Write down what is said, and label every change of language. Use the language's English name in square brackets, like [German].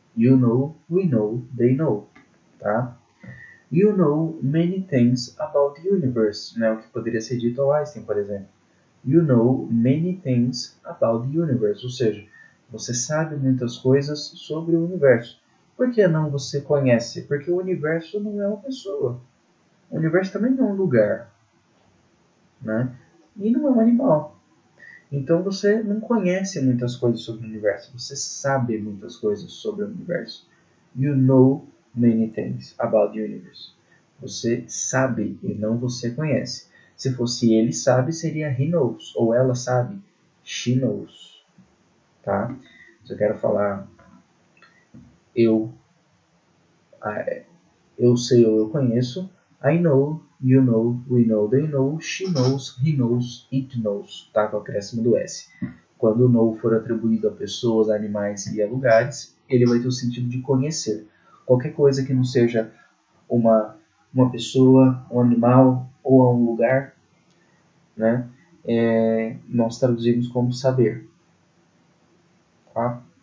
[English] You know, we know, they know. Tá? You know many things about the universe. [Portuguese] Né? O que poderia ser dito ao Einstein, por exemplo. [English] You know many things about the universe. [Portuguese] Ou seja, você sabe muitas coisas sobre o universo. Por que não você conhece? Porque o universo não é uma pessoa. O universo também não é um lugar. Né? E não é um animal. Então você não conhece muitas coisas sobre o universo. Você sabe muitas coisas sobre o universo. [English] You know many things about the universe. [Portuguese] Você sabe e não você conhece. Se fosse ele sabe, seria he knows. Ou ela sabe, she knows. Tá? Se eu quero falar eu, eu sei ou eu conheço, [English] I know, you know, we know, they know, she knows, he knows, it knows. [Portuguese] Tá? Com o acréscimo do S. Quando o know for atribuído a pessoas, animais e a lugares, ele vai ter o sentido de conhecer. Qualquer coisa que não seja uma pessoa, um animal ou a um lugar, né? Nós traduzimos como saber. Tá?